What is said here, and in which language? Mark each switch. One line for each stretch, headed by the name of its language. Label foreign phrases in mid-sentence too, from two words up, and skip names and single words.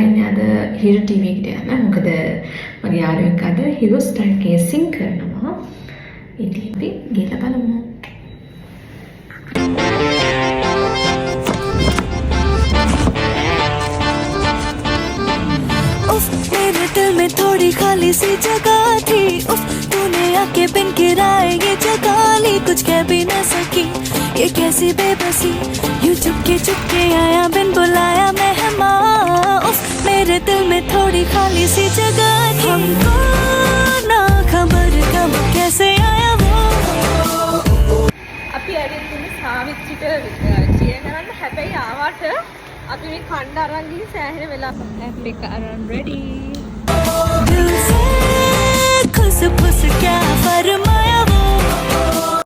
Sinhala: අද හිරු ටීවී එකට යන්න. මොකද මගේ යාළුවෙක් අද හිරු ස්ටයිල් කේසින් කරනවා. ඉතින් අපි ගිහලා බලමු.
Hindi: मेरे दिल में थोड़ी खाली सी जगह थी. तूने आके बिन किराए ये जगह ली. कुछ कह भी न सकी ये कैसी बेबसी. यूं चुपके आया बिन बुलाया मेहमान. मेरे दिल में थोड़ी खाली सी जगह थी. हमको ना खबर कब कैसे आया वो.
Sinhala: අපි ඇවිත් ඉන්නේ සාවිච්චිට චියර් කරන්න. හැබැයි ආවට අපි මේ කණ්ඩ අරන් ගිහින් සෑහෙන වෙලා ඇප් එක අරන් රෙඩි.
Hindi: दिल से खुश फुस क्या फरमा